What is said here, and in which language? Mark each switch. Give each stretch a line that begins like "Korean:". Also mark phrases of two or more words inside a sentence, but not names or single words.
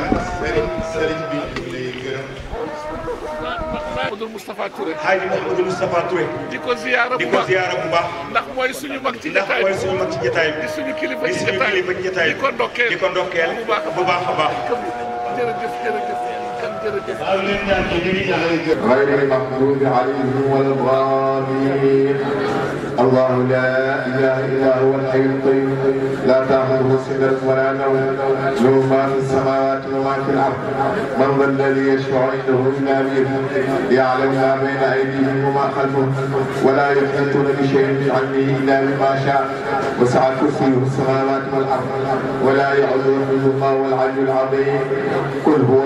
Wolof: sëriñ bi lay gërëm Mouhamadou Moustapha Touré Hadji Mouhamadou Moustapha Touré di ko ziyaara bu baax ndax mooy suñu mag ci jotaay bi di suñu kilifa ci jotaay di ko ndokkeel bu baax a baax jërëjëf
Arabic: غير المغضوب عليهم ولا الضالين الله لا اله الا هو الحي القيوم لا تاخذه سنه ولا نوم له ما في السماوات وما في الارض من ذا الذي يشفع عنده الا باذنه يعلم ما بين ايديهم وما خلفهم ولا يحيطون بشيء من علمه الا بما شاء وسع كرسيه السماوات والارض ولا يعوده حفظهما والعلي العظيم قل هو